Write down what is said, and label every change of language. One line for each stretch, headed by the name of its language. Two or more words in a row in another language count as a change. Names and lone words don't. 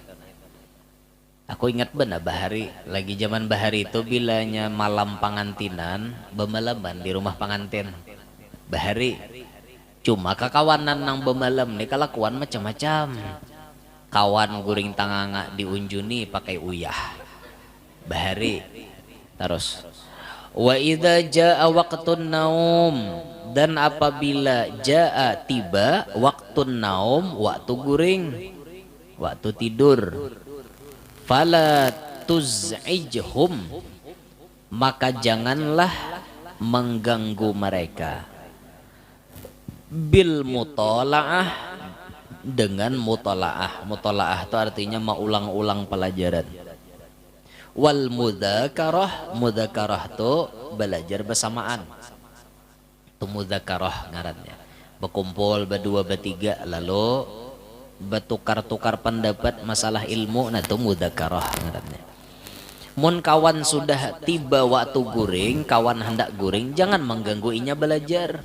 Banjar: Aku ingat benar bahari lagi zaman bahari itu bilanya malam pangantinan bemalaman di rumah pengantin. Bahari cuma kekawanan nang bemalam nih kelakuan macam-macam. Kawan guring tanganga diunjuni pakai uyah. Bahari terus
Arabic: وإذا جاء وقت النوم,
Banjar: dan apabila jaa tiba
Arabic: وقت النوم,
Banjar: waktu guring, waktu tidur,
Arabic: فلا تزعجهم,
Banjar: maka janganlah mengganggu mereka,
Arabic: بالمطالعة,
Banjar: dengan mutolaah. Mutolaah itu artinya mengulang-ulang pelajaran.
Arabic: والمذاكرة,
Banjar: mudzakarah itu belajar bersamaan. Itu mudzakarah ngarannya. Berkumpul berdua bertiga lalu bertukar-tukar pendapat masalah ilmu, nah itu mudzakarah ngarannya. Mun kawan sudah tiba waktu guring, kawan hendak guring, jangan mengganggu inya belajar.